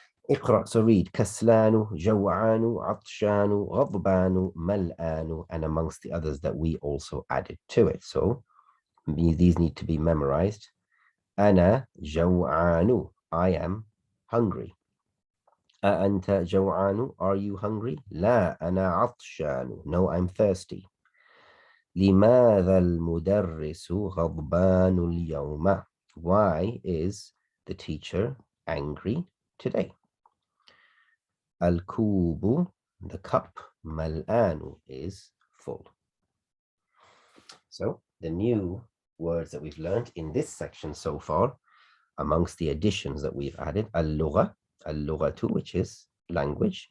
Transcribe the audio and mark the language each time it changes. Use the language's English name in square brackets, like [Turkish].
[Arabic] اقرأ, [English] so read. [Arabic] كسلان, جوعان, عطشان, غضبان, ملآن, [English] and amongst the others that we also added to it. So these need to be memorized. [Arabic] أنا جوعان, [English] I am hungry. [Arabic] أأنت جوعان, [English] are you hungry? [Arabic] لا أنا عطشان, [English] no, I'm thirsty. [Arabic] لماذا المدرس غضبان اليوم? [English] Why is the teacher angry today? [Arabic] الكوب, [English] the cup, [Arabic] ملآن [English] is full. So the new words that we've learned in this section so far, amongst the additions that we've added, al-lugha, al-lughatu, which is language.